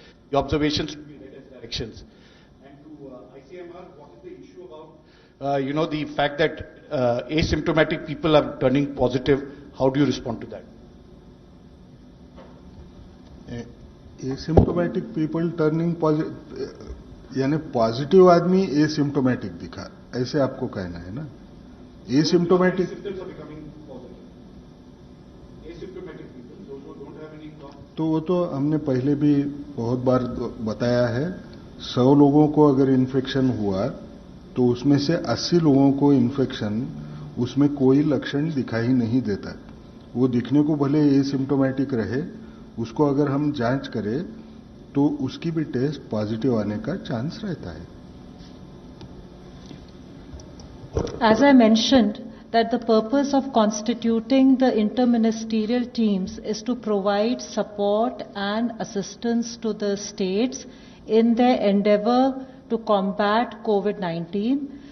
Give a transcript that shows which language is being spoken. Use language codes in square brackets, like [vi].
[en] the observations should be read as directions. And to ICMR, what is the issue about, the fact that asymptomatic people are turning positive? How do you respond to that? [hi] Asymptomatic people turning यानी positive आदमी asymptomatic दिखा, ऐसे आपको कहना है ना? Asymptomatic तो वो तो हमने पहले भी बहुत बार बताया है। 100 लोगों को अगर इन्फेक्शन हुआ तो उसमें से 80 लोगों को इन्फेक्शन उसमें कोई लक्षण दिखाई नहीं देता। वो दिखने को भले एसिम्टोमेटिक रहे, उसको अगर हम जांच करें तो उसकी भी टेस्ट पॉजिटिव आने का चांस रहता है। [en] As I mentioned, that the purpose of constituting the interministerial teams is to provide support and assistance to the states in their endeavor to combat COVID-19.